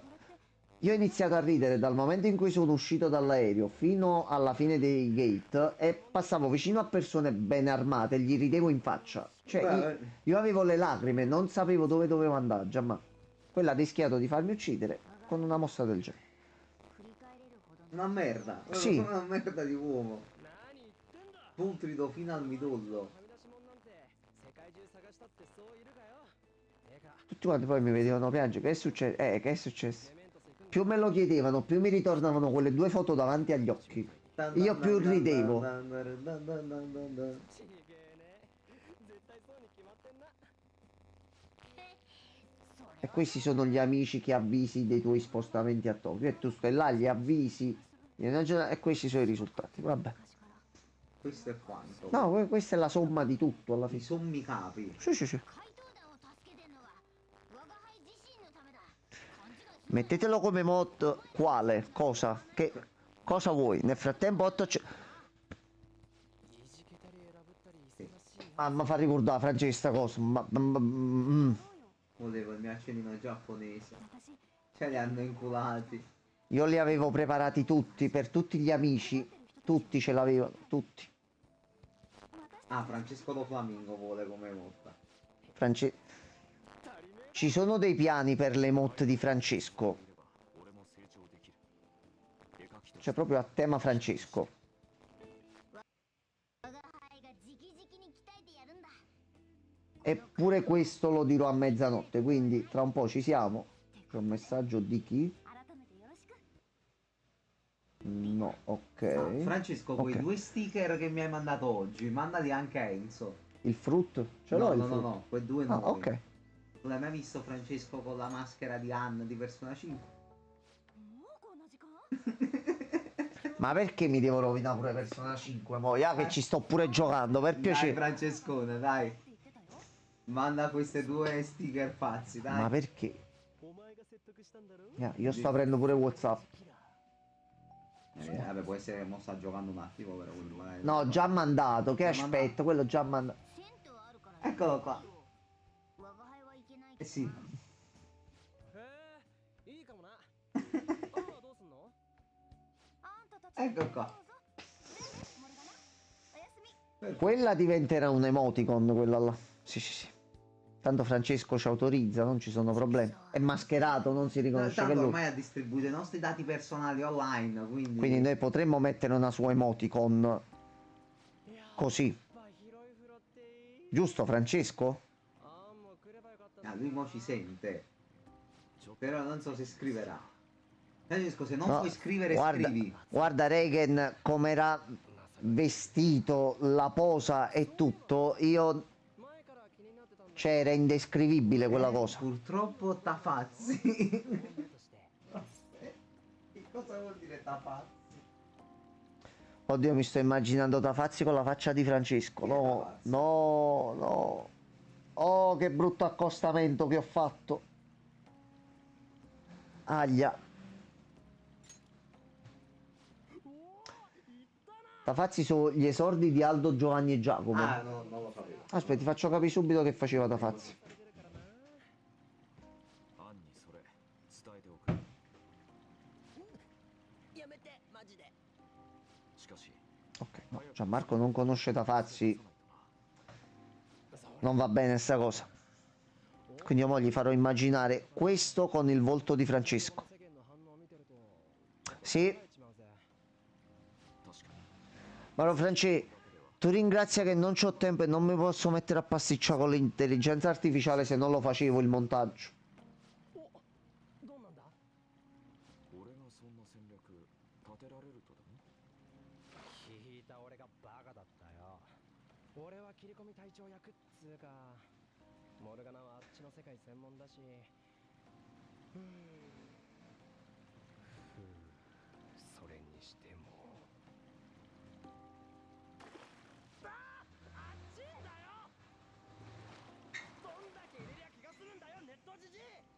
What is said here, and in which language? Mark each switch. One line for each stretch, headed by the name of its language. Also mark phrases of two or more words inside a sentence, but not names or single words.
Italian: Io ho iniziato a ridere dal momento in cui sono uscito dall'aereo fino alla fine dei gate e passavo vicino a persone ben armate e gli ridevo in faccia. Cioè, io avevo le lacrime, non sapevo dove dovevo andare, già, ma quella ha rischiato di farmi uccidere con una mossa del genere.
Japanese: 振り返れるほど
Italian: Una merda. Sì. Una merda di uomo.
Japanese: 何言ってんだ
Italian: Putrido fino al midollo.
Japanese: はみ出し者なんて世界中探したってそういるかよてか
Italian: Tutti quanti poi mi vedevano piangere. Che è successo? Che è successo?
Japanese: メメントス行くんだ
Italian: Più me lo chiedevano, più mi ritornavano quelle 2 foto davanti agli occhi. Io più ridevo.
Japanese: ちげえね絶対そうに決まってんな
Italian: E questi sono gli amici che avvisi dei tuoi spostamenti a Tokyo. E tu stai là, gli avvisi. E questi sono i risultati. Vabbè. Questo è quanto. No, questa è la somma di tutto alla I fine. sommi capi. Sì, sì, sì.
Japanese: 怪盗団を助けてんのは我が輩自身のためだ勘違いする
Italian: Mettetelo come mod. Quale? Cosa? Che cosa vuoi? Nel frattempo 8 c'è.
Japanese: いじけたり選ぶったり忙しいな
Italian: Ah, mi fa ricordare Francesca cosa. Volevo il mio accendino giapponese.
Japanese: 私
Italian: Ce li hanno inculati. Io li avevo preparati tutti per tutti gli amici. Tutti ce l'avevano. Tutti. Ah, Francesco Lo Flamingo vuole come motta. Ci sono dei piani per le emote di Francesco.
Japanese: 俺も成長できる。絵描きと
Italian: Cioè proprio a tema Francesco.
Japanese: 我が輩が直々に鍛えてやるんだ
Italian: Eppure questo lo dirò a mezzanotte. Quindi tra un po' ci siamo. C'è un messaggio di chi?
Japanese: 改めてよろしく
Italian: No, Ah, ok. Francesco, quei Ok. 2 sticker che mi hai mandato oggi, mandali anche a Enzo. Il fruit? Ce no, l'ho il no, no, fruit? no, quei 2 Ah, nuovi. ok. Non hai mai visto Francesco con la maschera di Anne di Persona 5?
Japanese: もうこんな時間
Italian: Ma perché mi devo rovinare pure Persona 5? Mo, che ci sto pure giocando, per Dai, piacere. Francescone, dai.
Japanese: って言ってたよ
Italian: Manda queste due sticker pazzi, dai. Ma perché?
Japanese: お前が説得したんだろ
Italian: Io sto aprendo pure WhatsApp. Vabbè, può essere che mo sta giocando un attimo, però quello magari- No, già mandato. Che Già aspetta? Quello già mandato. Eccolo qua. Eh sì.
Japanese: へえいいかもなパンはどうすんの
Italian: Ecco qua. Quella diventerà un emoticon, quella là. Sì, sì, sì. Tanto Francesco ci autorizza, non ci sono problemi. È mascherato, non si riconosce che è Tanto lui. ormai ha distribuito i nostri dati personali online, quindi... Quindi noi potremmo mettere una sua emoticon così.
Japanese: ぱ広い風呂っていい
Italian: Giusto, Francesco?
Japanese: あんも来ればよかったんだ
Italian: Ah, lui mo ci sente. Però non so se scriverà. Francesco, se non No, puoi scrivere, guarda, scrivi. guarda Regan come era vestito, la posa e tutto. Io...
Japanese: 前から気になってたんだ
Italian: Cioè, era indescrivibile quella cosa. Purtroppo Tafazzi.
Japanese: として
Italian: Che cosa vuol dire Tafazzi? Oddio, mi sto immaginando Tafazzi con la faccia di Francesco. No, no, no. Oh, che brutto accostamento che ho fatto. Aglia. Tafazzi sono gli esordi di Aldo, Giovanni e Giacomo. Ah, no, non lo sapevo. Aspetta, ti faccio capire subito che faceva Tafazzi.
Japanese: アンにそれ伝えておく。やめてマジでしかし
Italian: Ok, no, Gianmarco non conosce Tafazzi. Non va bene sta cosa. Quindi io mo gli farò immaginare questo con il volto di Francesco.
Japanese: 世間の反応を見てると
Italian: Sì,
Japanese: 考えちまうぜ確かに
Italian: ma France, tu ringrazia che non c'ho tempo e non mi posso mettere a pasticciare con l'intelligenza artificiale se non lo facevo il montaggio.
Japanese: どうなんだ俺がそんな戦略立てられるとでも？聞いた俺がバカだったよ俺は切り込み隊長役っつうかモルガナはあっちの世界専門だしふうそれにしてもあっちんだよどんだけ入れりゃ気がするんだよネットじじい